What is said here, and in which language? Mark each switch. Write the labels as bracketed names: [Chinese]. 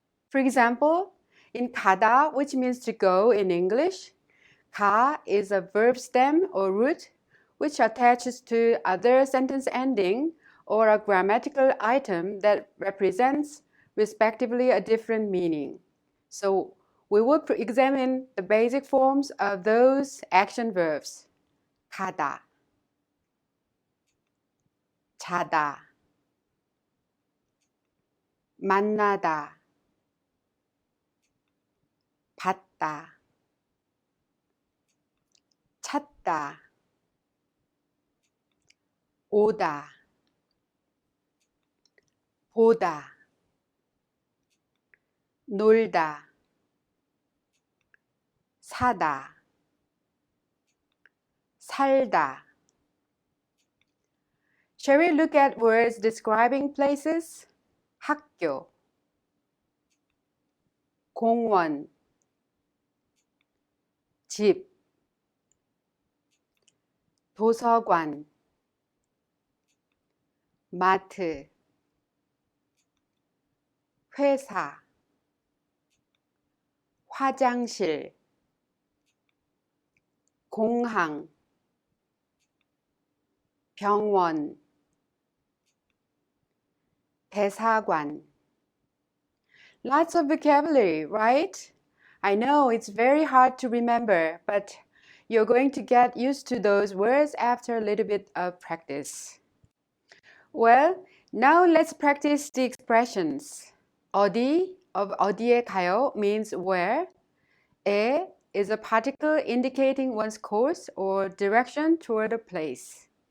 [English] For example, in 가다, which means to go in English, 가 is a verb stem or root which attaches to other sentence ending or a grammatical item that represents respectively a different meaning. So we will examine the basic forms of those action verbs. [Korean] 가다, 자다, 만나다, 받다, 찾다, 오다, 보다, 놀다, 사다, 살다. [English] Shall we look at words describing places? [Korean] 학교, 공원, 집, 도서관, 마트, 회사, 화장실, 공항, 병원, 대사관. [English] Lots of vocabulary, right? I know it's very hard to remember, but you're going to get used to those words after a little bit of practice. Well, now let's practice the expressions. 어디 of [Korean] 어디에 가요 [English] means where. 에 is a particle indicating one's course or direction toward a place.